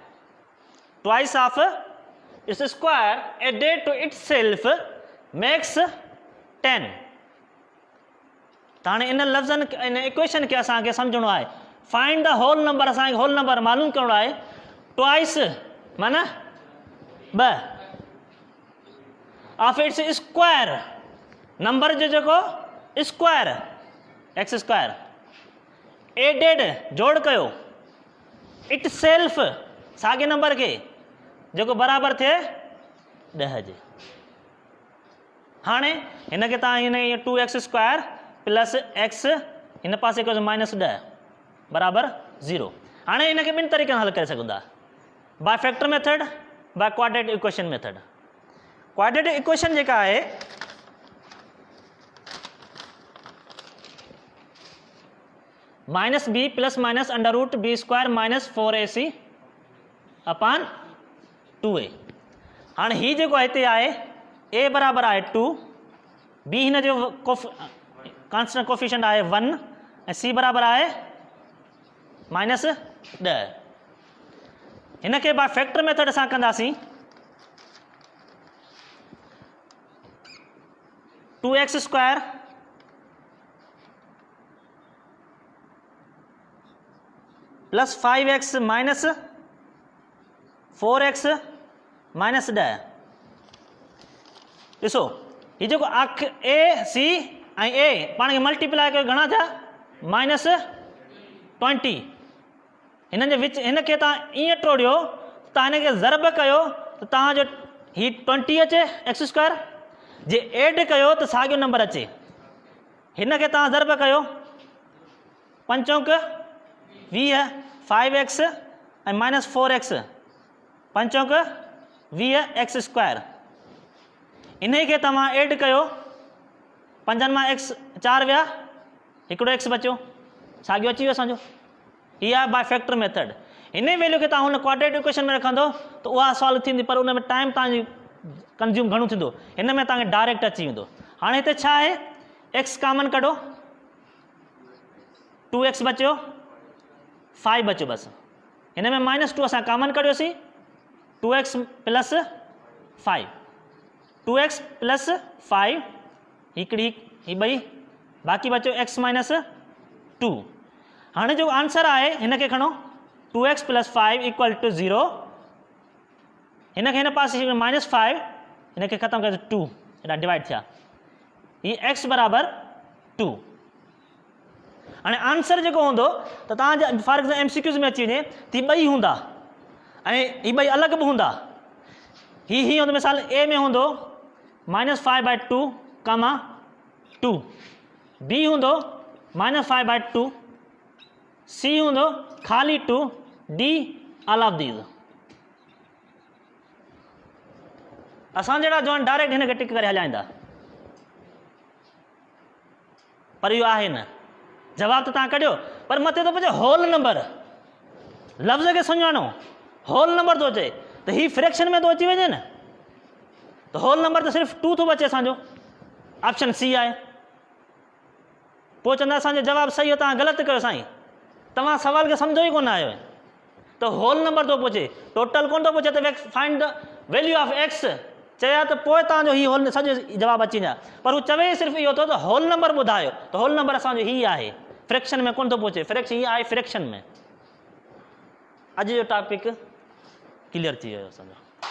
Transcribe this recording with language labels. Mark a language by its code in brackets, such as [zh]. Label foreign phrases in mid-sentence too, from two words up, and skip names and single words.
[en] added to itself makes 10। [sd] ताने इन लफ्ज़न इन इक्वेशन के असांखे सम्झणो आहे। [en] find the whole number, [sd] असांखे [en] whole number [sd] मालूम करणो आहे। ट्वाइस माना [en] 2 of its square, [sd] नंबर जो जेको [en] square x square added [sd] जोड़ कयो [en] it self [sd] साॻे नंबर के जेको बराबर थे 10 जे। हाणे हिन खे तव्हां हिन [en] 2x square plus x [sd] हिन पासे कयो माइनस 10 बराबर 0। हाणे हिन खे ॿिनि तरीक़नि हल करे सघूं था, [en] by factor method, by quadratic equation method. quadratic equation जेका आहे minus b plus minus under root b square minus 4ac upon 2a. [sd] हाणे ही जेको हिते आहे a बराबर आहे 2, b हिन जो [en] constant coefficient [sd] आहे 1 ऐं c बराबर आहे माइनस 10। हिन खे [en] by factor method [sd] असां कंदासीं। [en] 2x square plus 5x minus 4x minus 10. [sd] ॾिसो ही जेको अख ए सी ऐं ए पाण खे मल्टीप्लाई कयो घणा थिया माइनस 20। हिन जे विच हिन खे तव्हां ईअं टोड़ियो, तव्हां हिन खे ज़रब कयो त तव्हांजो ही 20 अचे [en] x square, [sd] जे एड कयो त साॻियो नंबर अचे। हिन खे तव्हां ज़रब कयो 5 चौक 20, 5x ऐं माइनस 4x 5 चौक 20 [en] x square. [sd] इन खे तव्हां एड कयो 5 मां x 4 विया, हिकिड़ो x बचियो, साॻियो अची वियो असांजो। हीअ आहे [en] by factor method. [sd] इन वैल्यू खे तव्हां हुन [en] quadratic equation [sd] में रखंदो त उहा सॉल्व थींदी, पर उन में टाइम तव्हांजी कंज्यूम घणो थींदो। हिन में तव्हांखे डायरेक्ट अची वेंदो। हाणे हिते छा आहे, [en] x common [sd] कढो, 2x बचियो, 5 बचियो बस। हिन में माइनस 2 असां कॉमन कढियोसीं, [en] 2x plus 5, 2x plus 5 [sd] हिकिड़ी ही ॿई, बाक़ी बचो [en] x minus 2. [sd] हाणे जो आंसर आहे हिन खे खणो [en] 2x plus 5 equal to 0. [sd] हिन खे हिन पासे माइनस 5, हिन खे ख़तमु कयो 2, हेॾा डिवाइड थिया, ही x बराबर 2। हाणे आंसर जेको हूंदो त तव्हांजा [en] for example MCQs [sd] में अची वञे त ही ॿई हूंदा ऐं ही ॿई अलॻि बि हूंदा। ही हूंदो मिसाल a में हूंदो -5/2 कमा 2, b हूंदो -5/2, c हूंदो खाली 2, [en] d all of these. [sd] असां जहिड़ा जवान डायरेक्ट हिन खे टिक करे हलाईंदा, पर इहो आहे न। जवाब तो तव्हां कढियो, पर मथे तो पुछे [en] whole number, [sd] लफ़्ज़ खे सुञाणो, [en] whole number [sd] तो अचे त ही फ्रैक्शन में तो अची वञे न, तो [en] whole number [sd] तो सिर्फ़ 2 थो बचे असांजो, [en] option C [sd] आहे। पोइ चवंदा असांजो जवाब सही हो, तव्हां ग़लति कयो साईं, तव्हां सवाल खे सम्झो ई कोन आयो। तो [en] whole number [sd] तो पुछे, टोटल कोन तो पुछे त [en] find the value of x [sd] चया त पोइ तव्हांजो ही होल सॼो जवाब अची वञा, पर हू चवे सिर्फ़ु इहो थो त [en] whole number [sd] ॿुधायो, त [en] whole number [sd] असांजो ही आहे, फ्रैक्शन में कोन थो पहुचे, फ्रैक्शन ये आहे फ्रैक्शन में। अॼु जो टॉपिक क्लियर थी वियो असांजो।